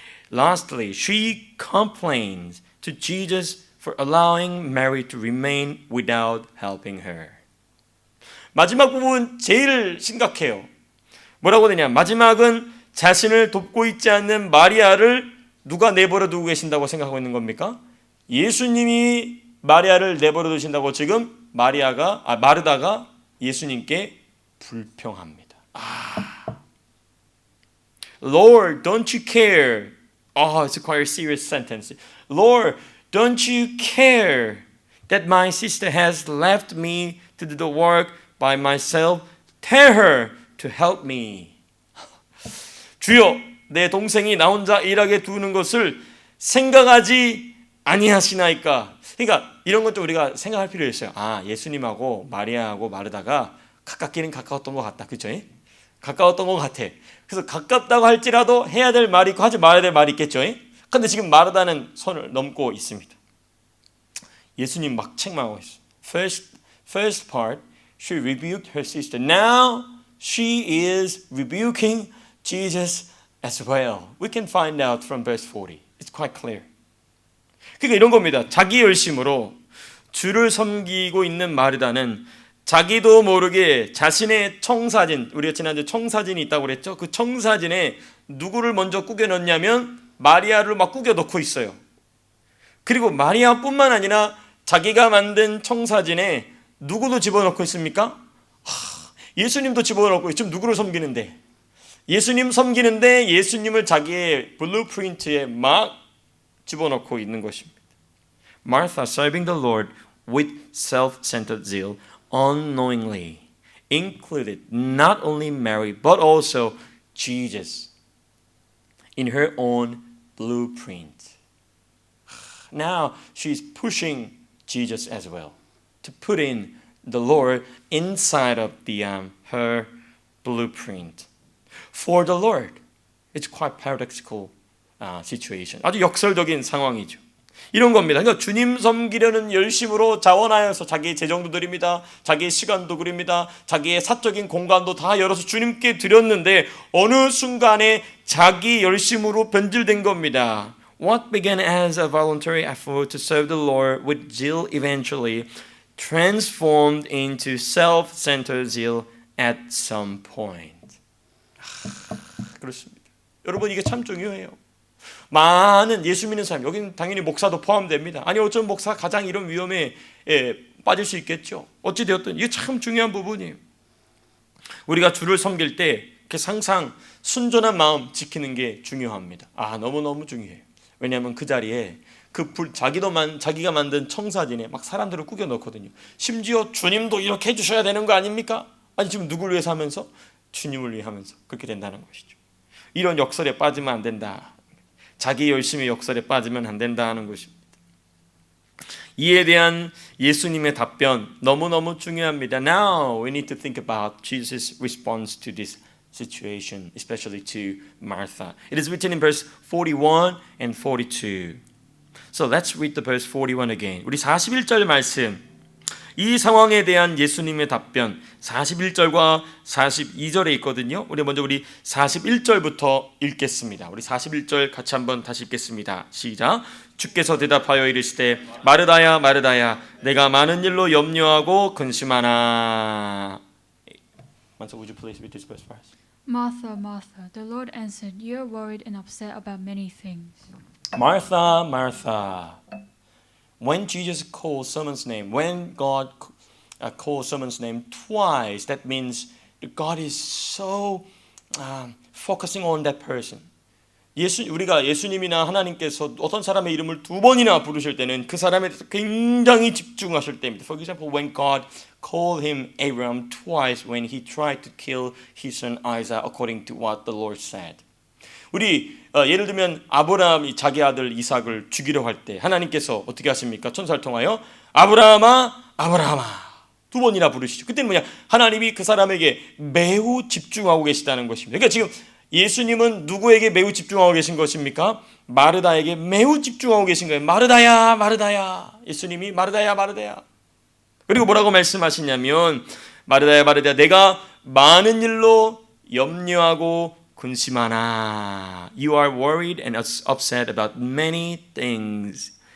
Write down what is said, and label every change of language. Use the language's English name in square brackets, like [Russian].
[English] Lastly, she complains to Jesus for allowing Mary to remain without helping her. [Korean] 마지막 부분 제일 심각해요. 뭐라고 되냐? 마지막은 자신을 돕고 있지 않는 마리아를 누가 내버려 두고 계신다고 생각하고 있는 겁니까? 예수님이 마리아를 내버려 두신다고 지금 마르다가 예수님께 불평합니다. [English] Lord, don't you care? It's quite a serious sentence. Lord, don't you care that my sister has left me to do the work by myself? Tell her to help me. [Korean] 주여, 내 동생이 나 혼자 일하게 두는 것을 생각하지 아니하시나이까. 그러니까 이런 것도 우리가 생각할 필요 있어요. 예수님하고 마리아하고 마르다가 가깝기는 가까웠던 것 같다. 그렇죠? 가까웠던 것 같아. 그래서 가깝다고 할지라도 해야 될 말이 있고 하지 말아야 될 말이 있겠죠. 그런데 지금 마르다는 선을 넘고 있습니다. 예수님 막 책망하고 있어요. [English] First part, she rebuked her sister. Now she is rebuking Jesus as well. We can find out from verse 40. It's quite clear. [Korean] 그러니까 이런 겁니다. 자기 열심으로 주를 섬기고 있는 마르다는 자기도 모르게 자신의 청사진, 우리가 지난주에 청사진이 있다고 그랬죠? 그 청사진에 누구를 먼저 꾸겨 넣냐면 마리아를 막 꾸겨 넣고 있어요. 그리고 마리아뿐만 아니라 자기가 만든 청사진에 누구도 집어넣고 있습니까? 예수님도 집어넣고 지금 누구를 섬기는데? 예수님 섬기는데 예수님을 자기의 블루프린트에 막 집어넣고 있는 것입니다. [English] Martha serving the Lord with self-centered zeal unknowingly included not only Mary but also Jesus in her own blueprint. Now she's pushing Jesus as well to put in the Lord inside of her blueprint. For the Lord, it's quite paradoxical situation. [Korean] 아주 역설적인 상황이죠. 이런 겁니다. 그러니까 주님 섬기려는 열심으로 자원하여서 자기의 재정도 드립니다. 자기의 시간도 드립니다. 자기의 사적인 공간도 다 열어서 주님께 드렸는데 어느 순간에 자기 열심으로 변질된 겁니다. [English] What began as a voluntary effort to serve the Lord with zeal eventually transformed into self-centered zeal at some point. [Korean] 그렇습니다. 여러분 이게 참 중요해요. 많은 예수 믿는 사람, 여기는 당연히 목사도 포함됩니다. 아니 어쩌면 목사가 가장 이런 위험에 빠질 수 있겠죠. 어찌되었든 이게 참 중요한 부분이에요. 우리가 주를 섬길 때 항상 순전한 마음 지키는 게 중요합니다. 너무너무 중요해요. 왜냐하면 그 자리에 자기가 만든 청사진에 막 사람들을 꾸겨 넣거든요. 심지어 주님도 이렇게 해주셔야 되는 거 아닙니까? 아니 지금 누구를 위해서 하면서? 주님을 위해 하면서 그렇게 된다는 것이죠. 이런 역설에 빠지면 안 된다. 자기 열심의 역설에 빠지면 안 된다는 것입니다. 이에 대한 예수님의 답변 너무너무 중요합니다. [English] Now we need to think about Jesus' response to this situation, especially to Martha. It is written in verse 41 and 42. So let's read the verse 41 again. [Korean] 우리 41절 말씀, 이 상황에 대한 예수님의 답변 41절과 42절에 있거든요. 우리 먼저 41절부터 읽겠습니다. 우리 41절 같이 한번 다시 읽겠습니다. 시작. 주께서 대답하여 이르시되 마르다야 마르다야 내가 많은 일로 염려하고 근심하나. [English] Martha, would you please read this verse first? Martha, Martha, the Lord answered, you are worried and upset about many things. Martha, Martha. When Jesus calls someone's name, when God calls someone's name twice, that means God is so focusing on that person. [Korean] 우리가 예수님이나 하나님께서 어떤 사람의 이름을 두 번이나 부르실 때는 그 사람에 대해서 굉장히 집중하실 때입니다. [English] For example, when God called him Abraham twice when he tried to kill his son Isaac according to what the Lord said. [Korean] 우리 예를 들면 아브라함이 자기 아들 이삭을 죽이려 할 때 하나님께서 어떻게 하십니까? 천사를 통하여 아브라함아 아브라함아 두 번이나 부르시죠. 그때는 뭐냐? 하나님이 그 사람에게 매우 집중하고 계시다는 것입니다. 그러니까 지금 예수님은 누구에게 매우 집중하고 계신 것입니까? 마르다에게 매우 집중하고 계신 거예요. 마르다야 마르다야. 예수님이 마르다야 마르다야. 그리고 뭐라고 말씀하시냐면 마르다야 마르다야 내가 많은 일로 염려하고 근심하나. [English] You are worried and upset about many things.